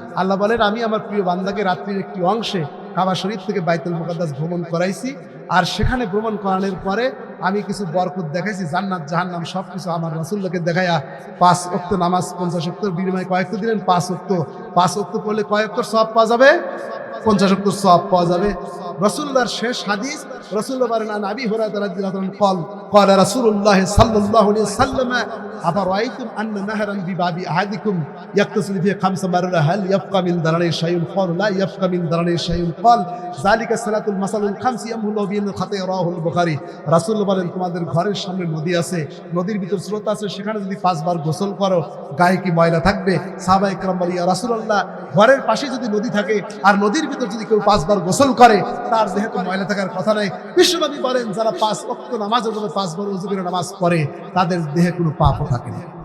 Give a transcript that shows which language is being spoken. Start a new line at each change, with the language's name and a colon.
Bangla: আল্লাহ বলেন আমি আমার প্রিয় বান্দাকে রাত্রির একটি অংশে কাবা শরীফ থেকে বাইতুল মুকাদ্দাস ভ্রমণ করাইছি, আর সেখানে ভ্রমণ করানোর পরে আমি কিছু বরকত দেখাইছি, জান্নাত জাহান্নাম সব কিছু আমার রাসূলকে দেখাইয়া 5 ওয়াক্ত নামাজ 50 ওয়াক্তের বিনিময়ে কয় ওয়াক্ত দিলেন? 5 ওয়াক্ত পড়লে কয় ওয়াক্তের সওয়াব পাওয়া যাবে? 50 ওয়াক্তের সওয়াব পাওয়া যাবে। রাসূলুল্লাহর শেষ হাদিস, রাসূলুল্লাহ বলেন
Arabic: আবি হুরায়রা রাদিয়াল্লাহু আনহু قال رسول الله صلى الله عليه وسلم أفرأيتم أن نهرا بباب أحدكم يغتسل فيه 5 مرات هل يبقى من درنه شيء؟ قال لا يبقى من درنه شيء। قال ذلك صلاة المثل الخمس يمحو الله بهن الخطايا رواه البخاري।
Bangla: রাসূল বলেন তোমাদের ঘরের সামনে নদী আছে, নদীর ভিতর স্রোত আছে, সেখানে যদি 5 বার গোসল করো গায়ে কি ময়লা থাকবে? সাহাবায়ে কেরাম বলেন ইয়া রাসূলুল্লাহ, ঘরের পাশে যদি নদী থাকে আর নদীর ভিতর যদি কেউ 5 বার গোসল করে তার দেহে তো ময়লা থাকার কথা নাই। বিশ্বনবী বলেন যারা 5 ওয়াক্ত নামাজ 5 বার ওযু করে নামাজ পড়ে তাদের দেহে কোনো পাপও থাকে না।